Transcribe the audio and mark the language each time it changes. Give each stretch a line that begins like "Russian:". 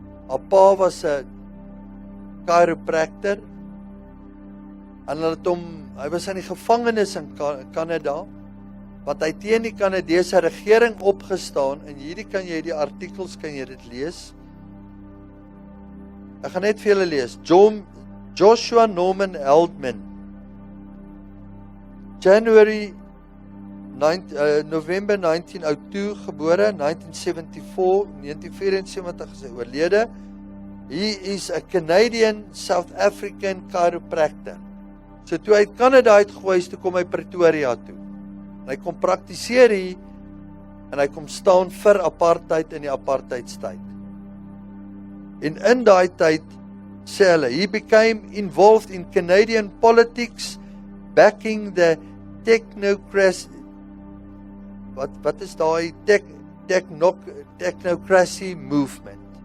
Afrikaans: Haar pa was 'n chiropractor. En hy was in die gevangenis in Kanada, wat hy teen die Kanadese regering opgestaan, en hierdie kan jy, die artikels kan jy dit lees. Ek gaan net vir julle lees. Joshua Norman Heldman, November 1902 gebore, 1974 is hy oorlede.
English: He is a Canadian South African chiropractor.
Afrikaans: So toe hy Kanada uitgegooi is, toe kom hy Pretoria toe. En hy kom praktiseer hier, en hy kom staan vir apartheid in die apartheidstyd. En in daai tyd, sê hulle,
English: he became involved in Canadian politics, backing the technocracy,
Afrikaans: wat is daai
English: technocracy movement.